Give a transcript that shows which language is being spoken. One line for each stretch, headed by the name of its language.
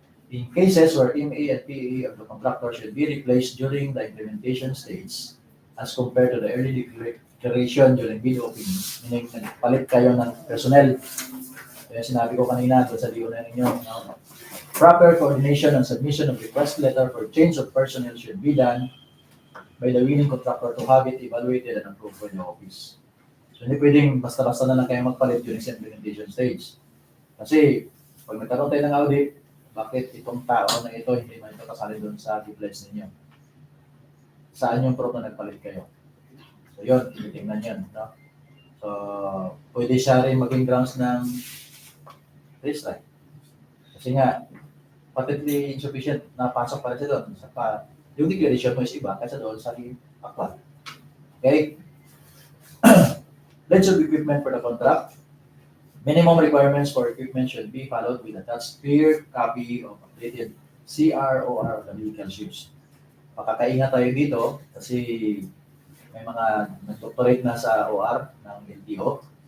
English: In cases where MA and PA of the contractor should be replaced during the implementation stage as compared to the early declaration during bid opening, meaning
Filipino: nagpalit kayo ng personnel. Kaya sinabi ko kanina doon sa DEO na ninyo,
English: proper coordination and submission of request letter for change of personnel should be done by the winning contractor to have it evaluated and approved by the office.
Filipino: So hindi pwedeng basta-basta na lang kayo magpalit during sa implementation stage. Kasi pag nagkaroon tayo ng audit, bakit itong tao na ito hindi man ito kasali doon sa DPWH ninyo? Saan yung proof na nagpalit kayo? So yun, tinitingnan yun. No? So, pwede siya rin maging grounds ng restrike. Kasi nga, patently insufficient, napasok pa rin siya doon. Yung declaration mo is iba kasi doon sa akwa. Okay?
English: List of equipment for the contract. Minimum requirements for equipment should be followed with attached clear copy of updated CROR of the vehicle used.
Filipino: Pakakaingat tayo dito kasi may mga nag-doctorate na sa OR ng LTO.